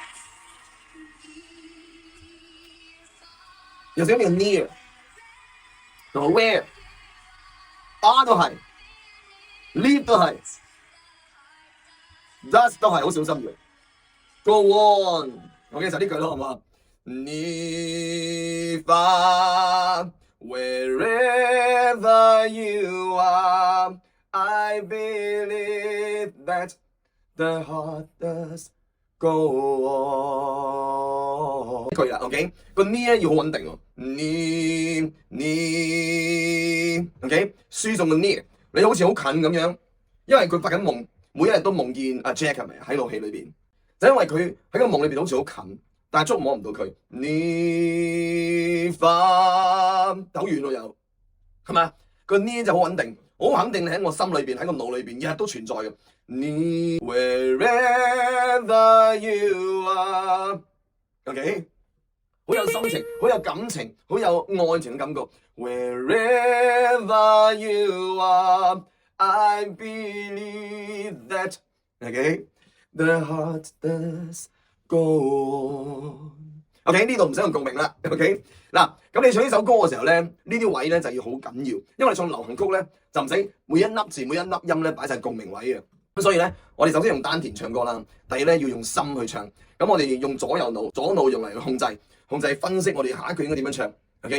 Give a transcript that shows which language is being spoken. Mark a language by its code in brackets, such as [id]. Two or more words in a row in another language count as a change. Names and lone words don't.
[yue] 有時咁嘅 near 同埋 where，R 都係 ，leave 都係 ，does 都係好小心嘅。 [en] Go on， [yue] OK 就呢句咯，好唔好？你發 [en] wherever you are，I believe that the heart does go on。 [yue] 呢句啦 ，OK， 個 near 要好穩定喎。你 ，OK， 輸送個 near， 你好似好近咁樣，因為佢發緊夢，每一日都夢見阿 Jack 係咪喺套戲裏邊？就因為佢喺個夢裏邊好似好近，但係捉摸唔到佢。你發好遠咯又，係咪啊？個 near 就好穩定，好肯定你喺我心裏邊，喺個腦裏邊，日日都存在嘅。 [en] 你 wherever you are，OK。 [yue] 好有心情，好有感情，好有愛情嘅感覺。 [en] Wherever you are, I believe that, okay, the heart does go on. [yue] OK， 呢度唔使用共鳴啦。OK， 嗱，咁你唱呢首歌嘅時候咧，呢啲位咧就要好緊要，因為你唱流行曲咧就唔使每一粒字每一粒音咧擺晒共鳴位嘅。咁所以咧，我哋首先用丹田唱歌啦，第二咧要用心去唱。咁我哋用左右腦，左腦用嚟控制分析我哋下一句應該點樣唱 ，OK？